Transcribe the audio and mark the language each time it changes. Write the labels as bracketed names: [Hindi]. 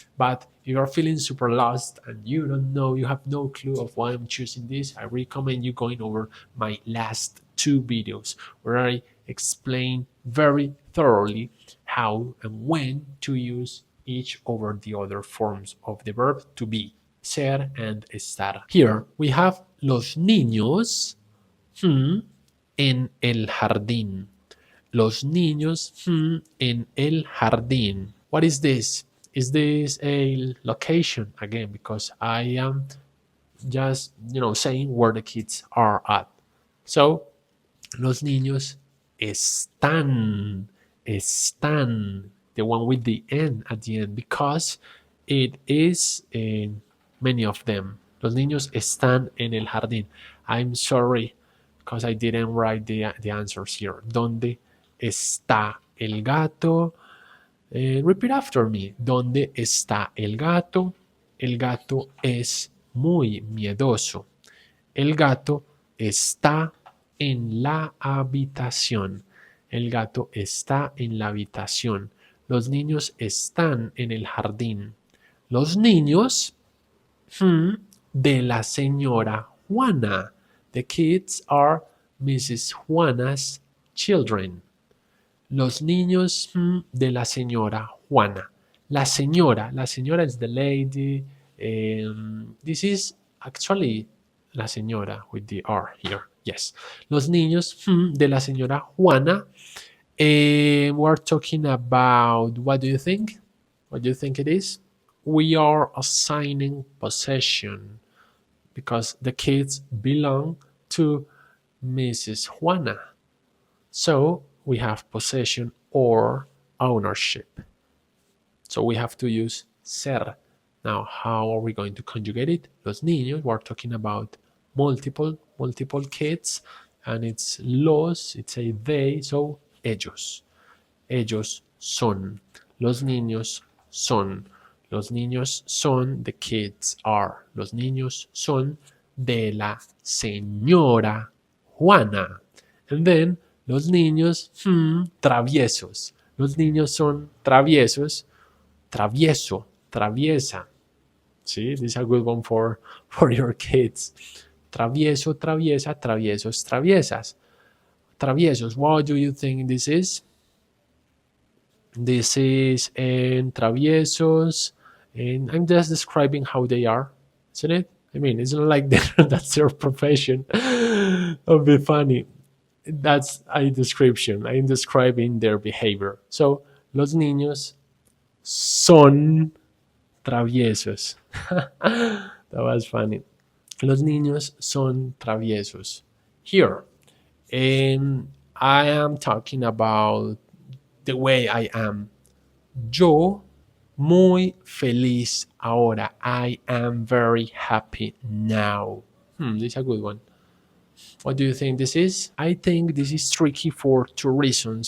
[English] But if you're feeling super lost and you don't know, you have no clue of why I'm choosing this, I recommend you going over my last two videos where I explain very thoroughly how and when to use each over the other forms of the verb to be, ser and estar. Here we have [Spanish] los niños en el jardín. Los niños en el jardín. [English] What is this? Is this a location? Again, because I am just, saying where the kids are at. [Spanish] So, los niños están. [English] Están. The one with the N at the end, because it is many of them. [Spanish] Los niños están en el jardín. [English] I'm sorry, because I didn't write the answers here. [Spanish] ¿Dónde está el gato? [English] Repeat after me. [Spanish] ¿Dónde está el gato? El gato es muy miedoso. El gato está en la habitación. El gato está en la habitación. Los niños están en el jardín. Los niños de la señora Juana. [English] The kids are Mrs. Juana's children. [Spanish] Los niños de la señora Juana. [English] La señora is the lady. This is actually la señora with the R here. Yes. [Spanish] Los niños de la señora Juana. [English] We're talking about, what do you think? What do you think it is? We are assigning possession because the kids belong to Mrs. Juana. So we have possession or ownership. So we have to use ser. Now, how are we going to conjugate it? Los niños, we're talking about multiple kids, and it's los, it's a they, so ellos. [Spanish] Ellos son. Los niños son. Los niños son, [English] the kids are. [Spanish] Los niños son de la señora Juana. [English] And then, [Spanish] los niños, traviesos. Los niños son traviesos. Travieso, traviesa. [English] See, this is a good one for your kids. [Spanish] Travieso, traviesa, traviesos, traviesas. [English] Traviesos, what do you think this is? This is traviesos, and I'm just describing how they are, isn't it? I mean, it's not like that's their profession. That would be funny. That's a description. I'm describing their behavior. [Spanish] So, los niños son traviesos. [English] That was funny. [Spanish] Los niños son traviesos. [English] Here, I am talking about the way I am. [Spanish] Yo muy feliz ahora. [English] I am very happy now. This is a good one. What do you think this is? I think this is tricky for two reasons.